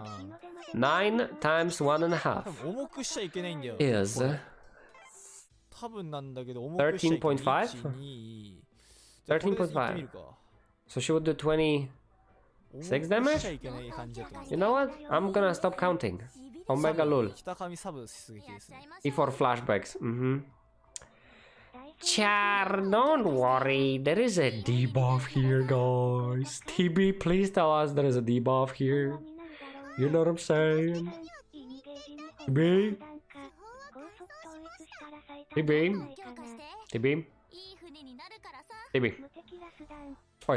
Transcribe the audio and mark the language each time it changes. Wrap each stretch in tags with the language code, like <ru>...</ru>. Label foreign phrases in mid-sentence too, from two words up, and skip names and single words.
<en>9 times 1.5 is 13.5? 13.5. So she would do 26 damage? You know what? I'm gonna stop counting. Omega Lul. E4 flashbacks. Char, don't worry. There is a debuff here, guys. TB, please tell us there is a debuff here. You know what I'm saying? TB? TB? TB? TB? Wait.</en>